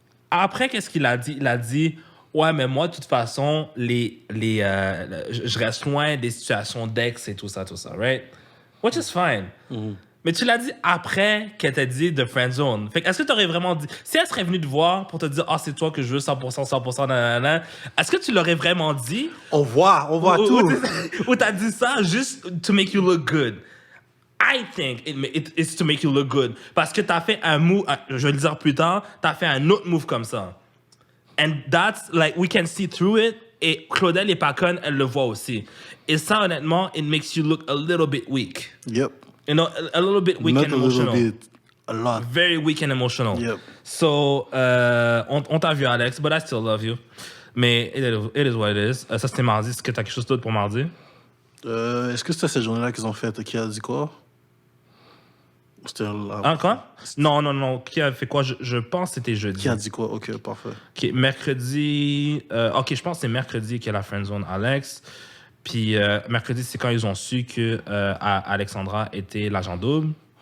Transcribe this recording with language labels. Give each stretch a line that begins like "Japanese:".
French: Après, qu'est-ce qu'il a dit? Il a dit, ouais, mais moi, de toute façon, je reste loin des situations d'ex et tout ça, right?
English: Which is fine.
French: Mais tu l'as dit après qu'elle t'a dit de friendzone. Fait que, est-ce que tu aurais vraiment dit... Si elle serait venue te voir pour te dire « Ah, c'est toi que je veux 100%, nanana », est-ce que tu l'aurais vraiment dit? On voit tout. Ou t'as dit ça juste
English: to make you look good? I think it's to make you look good.
French: Parce que t'as fait un move, je vais le dire plus tard, t'as fait un autre move comme ça.
English: And that's, like, we can see through it.
French: Et Claudel est pas conne, elle le voit aussi. Et ça, honnêtement,
English: it makes you look a little bit weak. Yep. You know, a little bit weak Not and a emotional. little bit, a lot. Very weak and emotional. Yep. So,
French: on t'a vu,
English: Alex, but I still love you. Mais it is what it is.
French: Ça, c'était mardi. Est-ce que t'as quelque chose d'autre pour mardi? Est-ce que c'était cette journée-là qu'ils ont fait? Qui a dit quoi? C'était là. Ah, quoi? Non. Qui a fait quoi? Je pense que c'était jeudi. Qui a dit quoi? Ok, parfait. Okay, mercredi... OK, je pense que c'est mercredi qu'il y a la friendzone Alex. Puis mercredi, c'est quand ils ont su que Alexandra était l'agent double.